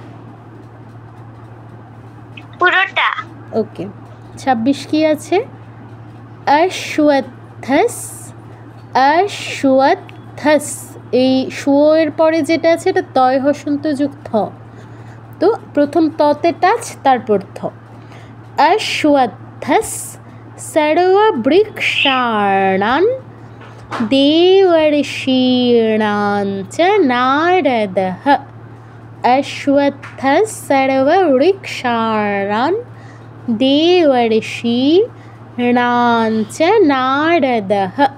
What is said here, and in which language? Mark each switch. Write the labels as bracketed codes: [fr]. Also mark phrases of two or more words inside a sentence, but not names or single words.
[bn] পুরোটা। ওকে, 26 কি আছে? অশ্বত্থস। অশ্বত্থস, এই শুয়ের পরে যেটা আছে এটা তয় হসন্ত যুক্ত। তো প্রথম ততে টাচ, তারপর থ। [sa] अश्वत्थः सर्ववृक्षाणां देवर्षीणां च नारदः। अश्वत्थः सर्ववृक्षाणां देवर्षीणां च नारदः।